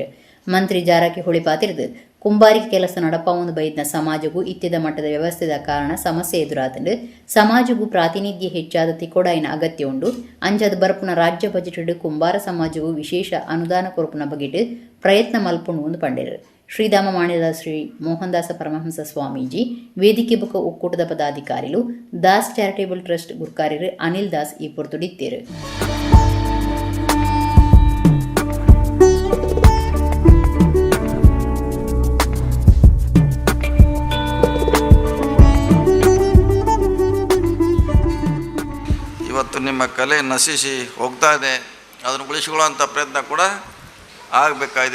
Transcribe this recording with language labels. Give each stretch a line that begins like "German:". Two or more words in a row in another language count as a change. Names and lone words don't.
Tulu: ಮಂತ್ರಿ ಜಾರಕಿಹೊಳಿ ಪಾತಿರ್ದು ಕುಂಬಾರಿಕೆ ಕೆಲಸ ನಡಪಾವೊಂದು ಬೈದ್ನ ಸಮಾಜಗೂ ಇತ್ಯದ ಮಟ್ಟದ ವ್ಯವಸ್ಥೆದ ಕಾರಣ ಸಮಸ್ಯೆ ಎದುರಾತಂಡು ಸಮಾಜಗೂ ಪ್ರಾತಿನಿಧ್ಯ ಹೆಚ್ಚಾದ ತಿಕೊಡಾಯಿನ ಅಗತ್ಯ ಉಂಡು. ಅಂಜದ ಬರ್ಪುನ ರಾಜ್ಯ ಬಜೆಟ್ ಕುಂಬಾರ ಸಮಾಜಗೂ ವಿಶೇಷ ಅನುದಾನ ಕೊರಪುನ ಬಗೆಟ್ ಪ್ರಯತ್ನ ಮಲ್ಪುಂಡು ಒಂದು ಪಂಡಿರು. ಶ್ರೀಧಾಮ ಮಾನ್ಯದ ಶ್ರೀ ಮೋಹನದಾಸ ಪರಮಹಂಸ ಸ್ವಾಮೀಜಿ ವೇದಿಕೆ ಬುಕ್ಕ ಒಕ್ಕೂಟದ ಪದಾಧಿಕಾರಿಗಳು ದಾಸ್ ಚಾರಿಟೇಬಲ್ ಟ್ರಸ್ಟ್ ಗುರ್ಕಾರ್ಯರು ಅನಿಲ್ ದಾಸ್ ಈ ಪೊರ್ತುಡಿತ್ತೇರು.
Kannada: ಇವತ್ತು ನಿಮ್ಮ ಕಲೆ ನಶಿಸಿ ಹೋಗ್ತಾ ಇದೆ, ಅದನ್ನು ಉಳಿಸಿಕೊಳ್ಳುವಂಥ ಪ್ರಯತ್ನ ಕೂಡ ಆಗಬೇಕಾಗಿದೆ.